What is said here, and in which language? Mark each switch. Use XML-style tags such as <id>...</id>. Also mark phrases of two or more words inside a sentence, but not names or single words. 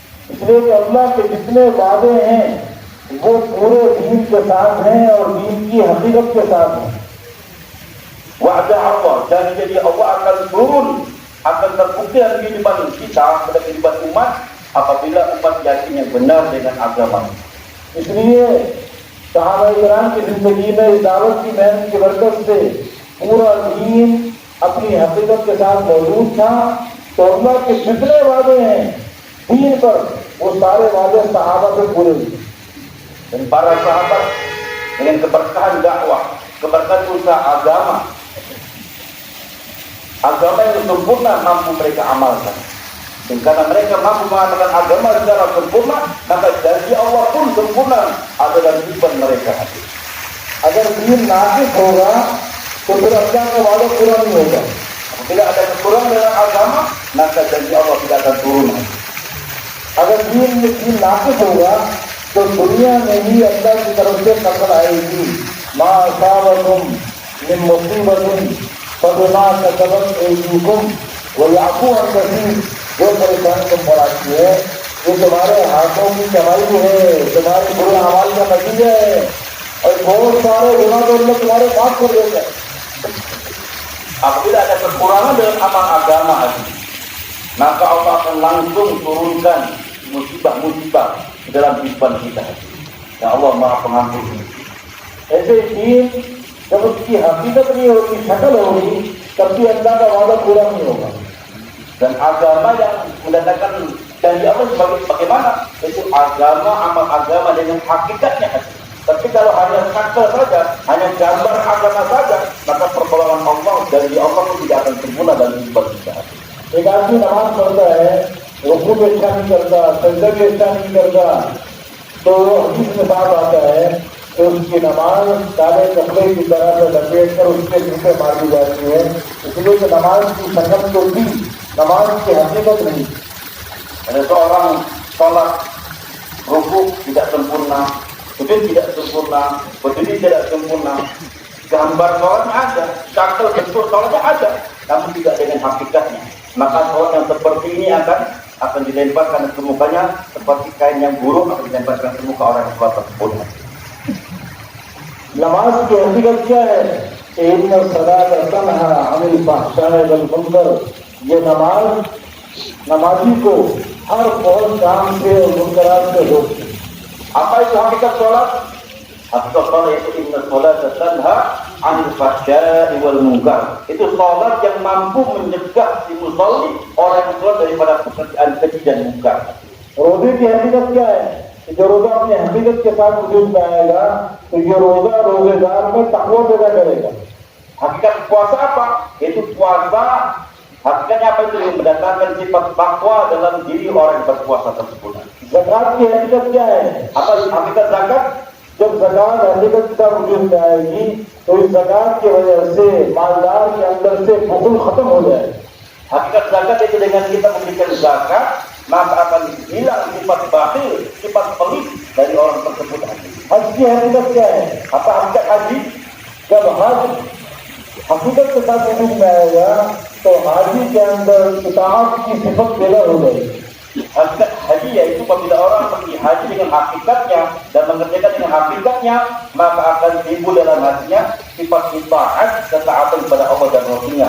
<hi>इसलिए कि अल्लाह के जितने वादे हैं वो पूरे दीन के साथ हैं और दीन की हकीकत के साथ हैं।</hi> <ar>وعد الله,</ar> <id>janji Allah akan turun, akan terbukti dalam kehidupan kita, pada kehidupan umat, apabila umat yakin yang benar dengan agama.</id> <hi>इसलिए सहाबा-ए-किराम की जिंदगी में इस दावत की मेहनत की बरकत से पूरा दीन अपनी हकीकत के साथ मौजूद था। तो अल्लाह के जितने वादे हैं दीन पर, वो सारे वादे सहाबा से पूरे हुए।</hi> <id>Dan para sahabat dengan keberkahan dakwah, keberkahan usaha agama yang sempurna mampu mereka amalkan. Dan karena mereka mampu mengamalkan agama secara sempurna, maka janji Allah pun sempurna ada dalam kehidupan mereka.</id> <hi>अगर दीन नाकिस होगा तो फिर अल्लाह का वादा पूरा नहीं होगा।</hi> <id>Apabila ada kekurangan dalam agama, maka janji Allah tidak akan turun.</id> <hi>अगर दीन नाकिस होगा तो दुनिया में ही अल्लाह की तरफ से नकल आएगी।</hi> <ar>ما أصابكم من مصيبة فبما كسبت أيديكم ويعفو عن كثير.</ar> <hi>जो परेशानी तुम पर आती है ये तुम्हारे हाथों की कमाई है, तुम्हारे बुरे अमाल का नतीजा है, और बहुत सारे गुनाह तो अल्लाह तुम्हारे माफ कर देता है।</hi> <id>Apabila ada kekurangan dalam amal agama ini, maka Allah akan langsung turunkan musibah-musibah dalam kehidupan kita. Ya Allah Maha Pengampun.</id> <hi>ऐसे दीन जब उसकी हकीकत नहीं होगी, शक्ल होगी, तब भी अल्लाह का वादा पूरा नहीं होगा।</hi> <id>Dan agama yang mendatangkan janji Allah bagaimana? Itu agama, amal agama dengan hakikatnya. Tapi kalau hanya sakral saja, hanya gambar agama saja, maka pertolongan Allah, janji Allah itu tidak akan sempurna dalam kehidupan kita.</id> <hi>एक आदमी नमाज पढ़ता है, रुकू भी अच्छा नहीं करता, सजदा भी अच्छा नहीं करता, तो हदीस में बात आता है कि उसकी नमाज काले कपड़े की तरह से लपेट कर उसके मुंह पे मार दी जाती है। इसलिए कि नमाज की संगत तो थी, नमाज की हकीकत नहीं।</hi> <id>Ada seorang sholat rukuk tidak sempurna, sujud tidak sempurna, berdiri tidak sempurna, gambar sholatnya ada, sakral bentuk sholatnya ada, namun tidak dengan hakikatnya. Maka sholat yang seperti ini akan dilemparkan ke mukanya seperti kain yang buruk akan dilemparkan ke muka orang yang sholat tersebut.</id> <hi>नमाज की हकीकत क्या है?</hi> <ar>إن الصلاة تنهى عن الفحشاء والمنكر.</ar> <hi>ये नमाजी को हर बहुत काम से और मुनकरात से रोकती है।</hi> <id>Apa itu hakikat sholat? Hakikat sholat yaitu</id> <ar>إن الصلاة تنهى عن الفحشاء والمنكر.</ar> <id>Itu sholat yang mampu mencegah si musolli orang yang sholat daripada pekerjaan keji dan munkar.</id> <hi>रोजे की हकीकत क्या है? जो रोजा अपनी हकीकत के साथ वजूद में आएगा तो ये रोजा रोजेदार में तकवा पैदा करेगा।</hi> <id>Hakikat puasa apa? Itu puasa. Hakikatnya apa itu? Yang mendatangkan sifat takwa dalam diri orang yang berpuasa tersebut.</id> <hi>ज़कात की हकीकत क्या है?</hi> <id>Apa hakikat zakat?</id> <hi>जब ज़कात हकीकत का वजूद में आएगी तो इस ज़कात की वजह से मालदार के अंदर से बुखल खत्म हो जाएगा।</hi> <id>Hakikat zakat itu dengan kita memberikan zakat, maka akan hilang sifat bakhil, sifat pelit dari orang tersebut.</id> <hi>हज की हकीकत क्या है?</hi> <id>Apa hakikat haji?</id> <hi>जब हज हकीकत के साथ वजूद में आएगा तो हाजी के अंदर इताअत की सिफत पैदा हो जाएगी।</hi> <id>Hakikat haji yaitu apabila orang pergi haji dengan hakikatnya dan mengerjakan dengan hakikatnya, maka akan timbul dalam hatinya sifat taat, ketaatan kepada Allah dan Rasulnya.</id>